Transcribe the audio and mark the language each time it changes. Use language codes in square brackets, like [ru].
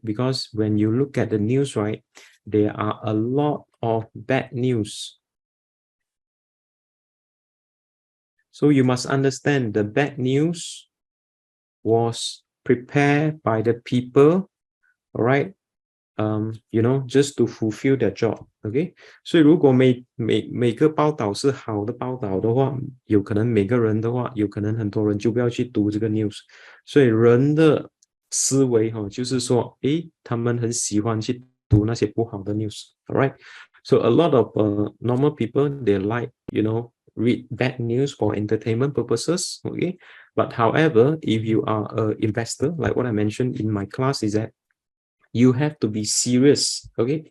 [en] Because when you look at the news, right, there are a lot of bad news. So you must understand the bad news was prepared by the people, all right? You know, just to fulfill their job, okay? [zh] 所以如果每个报道是好的报道的话，有可能每个人的话，有可能很多人就不要去读这个 news。所以人的思维就是说，他们很喜欢去读那些不好的 news，all right? [en] So a lot of normal people they like, you know, read bad news for entertainment purposes, okay? But however, if you are an investor, like what I mentioned in my class, is that you have to be serious, okay?